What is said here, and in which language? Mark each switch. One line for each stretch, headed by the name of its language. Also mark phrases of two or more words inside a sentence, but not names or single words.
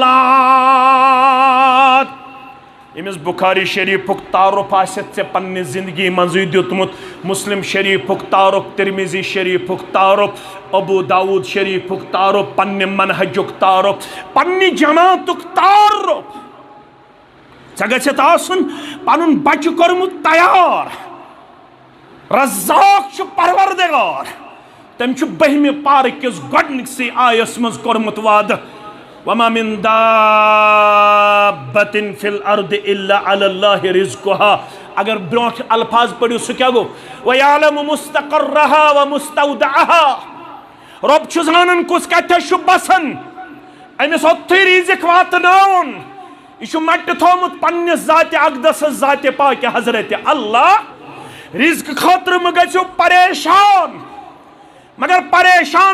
Kashmiri: اولاد ییٚمِس بُخاری شریٖفُک تعارُف آسٮ۪تھ ژےٚ پننہِ زندگی منٛزٕے دیُتمُت مُسلم شریٖفُک تعارُف ترمیزی شریٖفُک تعارُف ابوٗ داوٗد شریٖفُک تعارُف پننہِ منہجُک تعارُف پننہِ جماعتُک تعارُف ژےٚ گژھٮ۪تھ آسُن پنُن بچہِ کوٚرمُت تیار رزاق چھُ پروردگار تٔمۍ چھُ 12مہِ پارٕ کِس گۄڈنِکسٕے آیس منٛز کوٚرمُت وعدٕ
Arabic: وما من دابة في الأرض إلا على الله رزقها
Kashmiri: اگر برونٛٹھ الفاظ پٔرِو سُہ کیٛاہ گوٚو
Arabic: وَيَعْلَمُ مُسْتَقَرَّهَا وَمُسْتَوْدَعَهَا
Kashmiri: رۄب چھُ زانان کُس کتٮ۪تھ چھُ بسان أمِس اوٚتتھٕے رِزق واتناوُن یہ چھُ مٹہِ تھومُت پننِس ذاتِ اقدسس ذاتِ پاکہِ حضرت اللہ رزق خٲطرٕ مہٕ گژھِو پریشان مگر پریشان